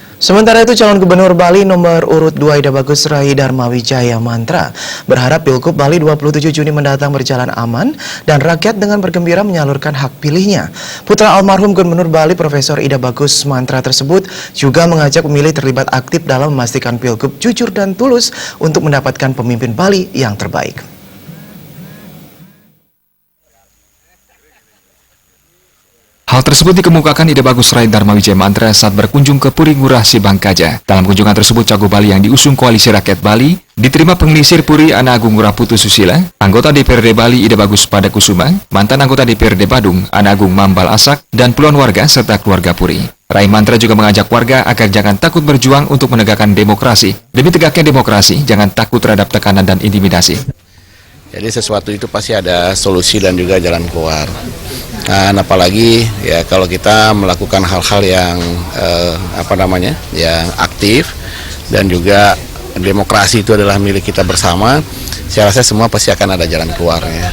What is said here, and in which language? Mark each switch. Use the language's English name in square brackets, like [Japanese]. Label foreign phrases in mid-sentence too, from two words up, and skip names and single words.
[Indonesian] Sementara itu, calon gubernur Bali nomor urut 2 Ida Bagus Rai Darmawijaya Mantra berharap Pilgub Bali 27 Juni mendatang berjalan aman dan rakyat dengan bergembira menyalurkan hak pilihnya. Putra almarhum Gubernur Bali Profesor Ida Bagus Mantra tersebut juga mengajak pemilih terlibat aktif dalam memastikan Pilgub jujur dan tulus untuk mendapatkan pemimpin Bali yang terbaik. Hal tersebut dikemukakan Ida Bagus Rai Darmawijaya Mantra saat berkunjung ke Puri Ngurah Sibangkaja. Dalam kunjungan tersebut, Cagup Bali yang diusung Koalisi Rakyat Bali diterima Pengelisir Puri Ana Agung Ngurah Putu Susila, anggota DPRD Bali Ida Bagus Padakusuma, mantan anggota DPRD Badung Ana Agung Mambal Asak, dan puluhan warga serta keluarga Puri. Rai Mantra juga mengajak warga agar jangan takut berjuang untuk menegakkan demokrasi. Demi tegaknya demokrasi, jangan takut terhadap tekanan dan intimidasi. Jadi sesuatu itu pasti ada solusi dan juga jalan keluar. Nah, apalagi ya kalau kita melakukan hal-hal yang yang aktif dan juga demokrasi itu adalah milik kita bersama, saya rasa semua pasti akan ada jalan keluarnya.